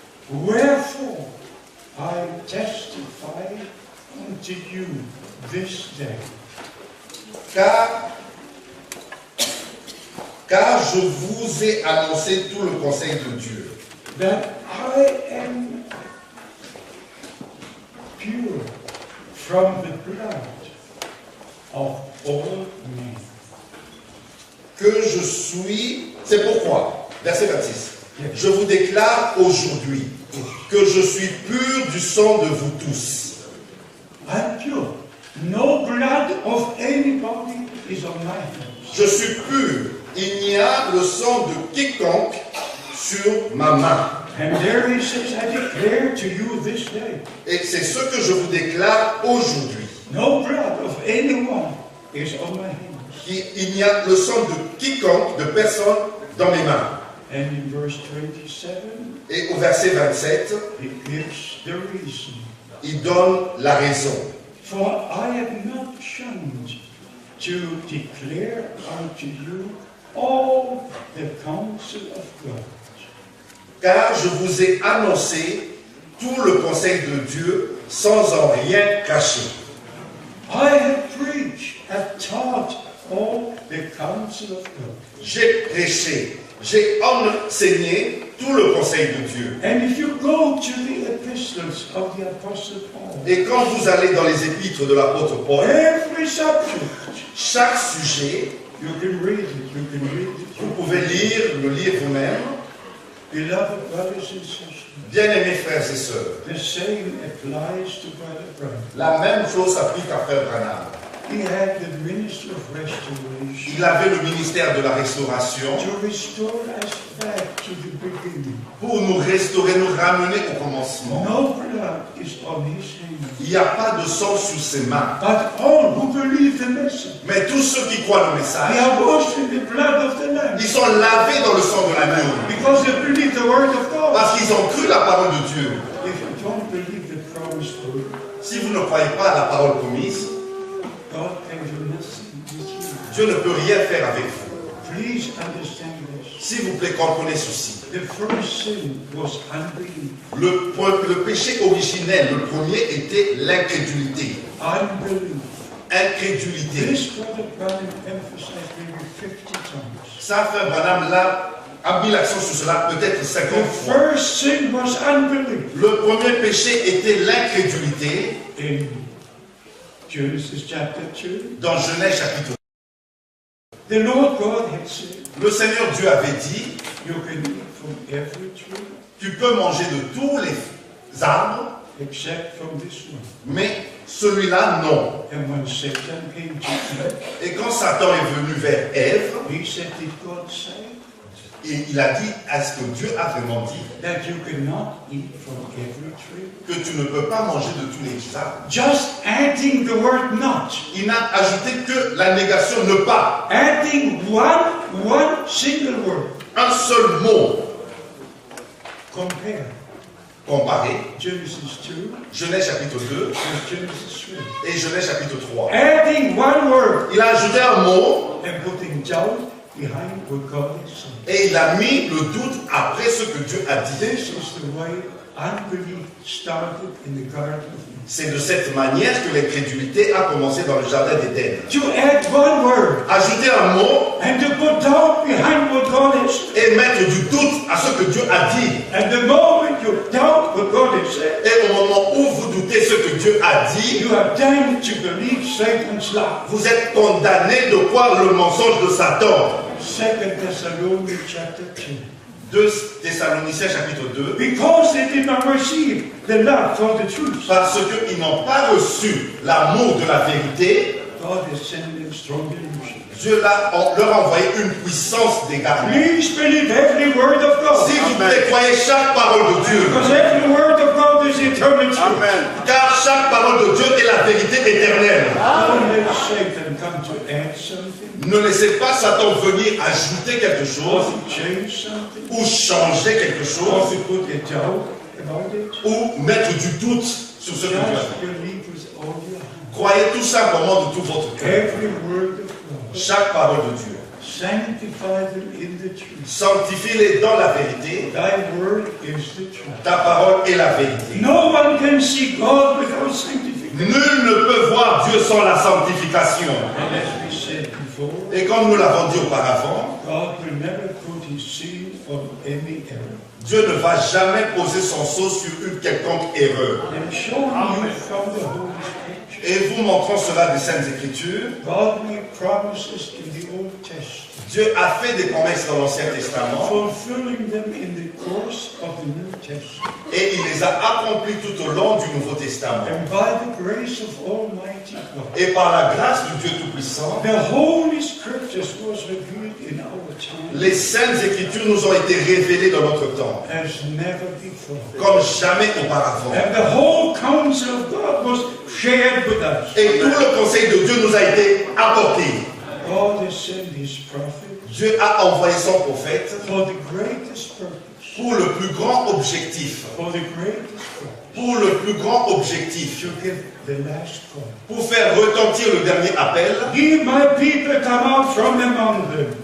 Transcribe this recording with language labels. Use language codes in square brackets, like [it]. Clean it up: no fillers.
[en] Wherefore I testify unto you this day. [fr] Car je vous ai annoncé tout le conseil de Dieu, [en] That I am pure from the blood of all men. [fr] que je suis, c'est pourquoi, verset 26, je vous déclare aujourd'hui que je suis pur du sang de vous tous. [en] I'm pure. No blood of anybody is on my hands. [fr] Je suis pur. Il n'y a le sang de quiconque sur ma main. [en] And there he says, I declare to you this day, [fr] Et c'est ce que je vous déclare aujourd'hui. [en] no blood of anyone is on my hands. [fr] Il n'y a le sang de quiconque, de personne, dans mes mains. [en] And in verse 27, [fr] Et au verset 27, [en] he gives the reason. [fr] il donne la raison. [en] For I have not shunned to declare unto you all the counsel of God. [fr] Car je vous ai annoncé tout le conseil de Dieu sans en rien cacher. [en] I have preached, have taught all the counsel of God. [fr] J'ai prêché, j'ai enseigné tout le conseil de Dieu. [en] And if you go to the epistles of the Apostle Paul, [fr] Et quand vous allez dans les épîtres de l'apôtre Paul, [en] every subject, [fr] chaque sujet, [en] you can read it, you can read it. [fr] vous pouvez le lire vous-même. [en] Beloved brothers and sisters, [fr] Bien-aimés frères et sœurs, [en] the same applies to Brother Branham. [fr] la même chose s'applique à Frère Branham. [en] He had the ministry of restoration [fr] Il avait le ministère de la restauration [en] to restore us back to the beginning. [fr] pour nous restaurer, nous ramener au commencement. [en] No blood is on his hands, [fr] Il n'y a pas de sang sur ses mains. [en] but all who believe the message, [fr] Mais tous ceux qui croient le [en] they [fr] message, [en] are washed in the blood of the Lamb [fr] ils sont lavés dans le sang de l'agneau. [en] because they believe the word of God. [fr] Parce qu'ils ont cru la parole de Dieu. [en] If you don't believe the promised word, [fr] Si vous ne croyez pas à la parole promise, [en] God can do nothing with you. [fr] Dieu ne peut rien faire avec vous. [en] Please understand this. [fr] S'il vous plaît, comprenez ceci. [en] The first sin was unbelief. [fr] Le péché originel, le premier, était l'incrédulité. [en] Unbelief. [fr] Incrédulité. [en] This Brother Branham emphasized maybe 50 times. [fr] Ça, Frère Branham là, a mis l'accent sur cela peut-être 50 [en] The [fr] fois. [en] first sin was unbelief. [fr] Le premier péché était l'incrédulité. [en] In Genesis chapter 2, [fr] Dans Genèse chapitre 2, [en] the Lord God had said, [fr] le Seigneur Dieu avait dit, [en] you can eat from every tree [fr] tu peux manger de tous les arbres, [en] except from this one. [fr] mais celui-là, non. [en] And when Satan came to Eve, [fr] Et quand Satan est venu vers Ève, [en] he said, did God say [fr] il a dit, est-ce que Dieu a vraiment dit [en] that you cannot eat from every tree? [fr] que tu ne peux pas manger de tous les arbres? [en] Just adding the word not. [fr] Il n'a ajouté que la négation ne pas. [en] Adding one single word. [fr] Un seul mot. [en] Compare [fr] Comparé, [en] Genesis 2 [fr] Genèse chapitre 2 [en] with Genesis 3. [fr] et Genèse chapitre 3. [en] Adding one word [fr] Il a ajouté un mot [en] and putting doubt behind what God has said. [fr] et il a mis le doute après ce que Dieu a dit. [en] This is the way unbelief started in the Garden of Eden. [fr] C'est de cette manière que l'incrédulité a commencé dans le jardin d'Éden. [en] To add one word [fr] Ajouter un mot [en] and to put doubt behind what God has said. [fr] et mettre du doute à ce que Dieu a dit. [en] And the moment you doubt what God has said, [fr] Et au moment où vous doutez ce que Dieu a dit, [en] you are damned to believe Satan's lie. [fr] vous êtes condamné de croire le mensonge de Satan. [en] 2 Thessalonians chapter 2. [fr] 2 Thessaloniciens chapitre 2. [en] Because they did not receive the love for the truth, [fr] Parce qu'ils n'ont pas reçu l'amour de la vérité, [en] God has sent them strong delusion. [fr] Dieu leur a envoyé une puissance d'égarement. [en] Please believe every word of God. [fr] S'il vous plaît, croyez chaque parole de Dieu. [en] Because every word of God is eternal truth. [fr] Car chaque parole de Dieu est la vérité éternelle. [en] Don't let Satan come to add something [fr] Ne laissez pas Satan venir ajouter quelque [en] or [fr] chose [en] to change something [fr] ou changer quelque [en] or [fr] chose [en] to put a doubt about it. [fr] ou mettre du doute sur ce que Dieu a [en] Just [fr] fait. [en] believe with all your heart. [fr] Croyez tout simplement de tout votre cœur. [en] Every word of God. [fr] Chaque parole de Dieu. [en] Sanctify them in the truth. [fr] Sanctifie-les dans la vérité. [en] Thy word is the truth. [fr] Ta parole est la vérité. [en] No one can see God without sanctification. [fr] Nul ne peut voir Dieu sans la sanctification. [en] And as we said before, [fr] Et comme nous l'avons dit auparavant, [en] God will never put his seal on any error. [fr] Dieu ne va jamais poser son sceau sur une quelconque erreur. [en] I'm showing you from the Holy Scripture [fr] Et vous montrant cela des Saintes Écritures, [en] God made promises in the Old Testament, [fr] Dieu a fait des promesses dans l'Ancien Testament [en] fulfilling them in the course of the New Testament. [fr] et il les a accomplies tout au long du Nouveau Testament. [en] And by the grace of Almighty God, [fr] Et par la grâce du Dieu Tout-Puissant, [en] the Holy Scriptures was revealed in our time [fr] les Saintes Écritures nous ont été révélées dans notre temps, [en] as never before. [fr] comme jamais auparavant. [en] And the whole counsel of God was shared with us. [fr] Et tout le conseil de Dieu nous a été apporté. [en] God has sent His prophet [fr] Dieu a envoyé son prophète [en] for the greatest purpose. [fr] pour le plus grand objectif. [en] For the greatest purpose. [fr] Pour le plus grand objectif. [en] To give the last call. [fr] Pour faire retentir le dernier appel. [en] Ye my people come out from among them.